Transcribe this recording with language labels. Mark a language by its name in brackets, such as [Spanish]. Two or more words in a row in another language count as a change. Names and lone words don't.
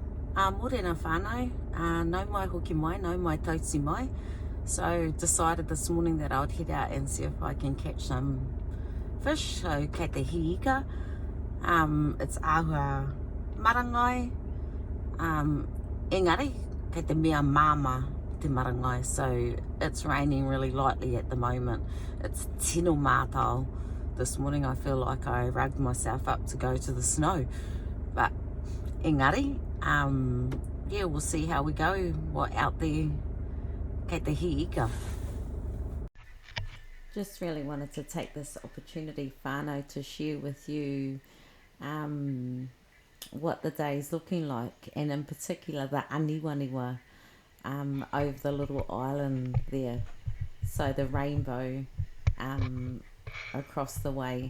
[Māori] Morena whānau, no mai hoki mai, no mai tausi mai. [English] So decided this morning that I would head out and see if I can catch some fish. [Māori] So kei te hiika, it's āhua marangai, engari, kei te mea māma te marangai. [English] So it's raining really lightly at the moment. [Māori] It's tino mātau. [English] This morning I feel like I rugged myself up to go to the snow. But engari, yeah, we'll see how we go. What out there, [Māori] kei te hiika. [English] Just really wanted to take this opportunity, whānau, to share with you what the day's looking like, and in particular the aniwaniwa over the little island there. So the rainbow across the way.